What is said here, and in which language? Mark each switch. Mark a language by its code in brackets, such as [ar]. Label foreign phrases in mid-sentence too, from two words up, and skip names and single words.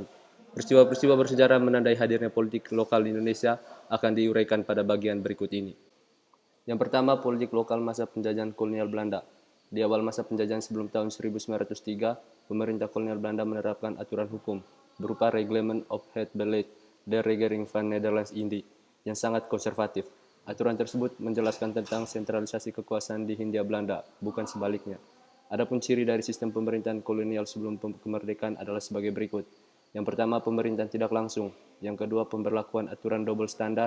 [id] Peristiwa-peristiwa bersejarah menandai hadirnya politik lokal di Indonesia akan diuraikan pada bagian berikut ini. Yang pertama, politik lokal masa penjajahan kolonial Belanda. Di awal masa penjajahan sebelum tahun 1903, pemerintah kolonial Belanda menerapkan aturan hukum berupa Reglement of Het Beleid der Regering van Nederlands-Indië yang sangat konservatif. Aturan tersebut menjelaskan tentang sentralisasi kekuasaan di Hindia Belanda, bukan sebaliknya. Adapun ciri dari sistem pemerintahan kolonial sebelum kemerdekaan adalah sebagai berikut. Yang pertama, pemerintahan tidak langsung. Yang kedua, pemberlakuan aturan [en] double standar.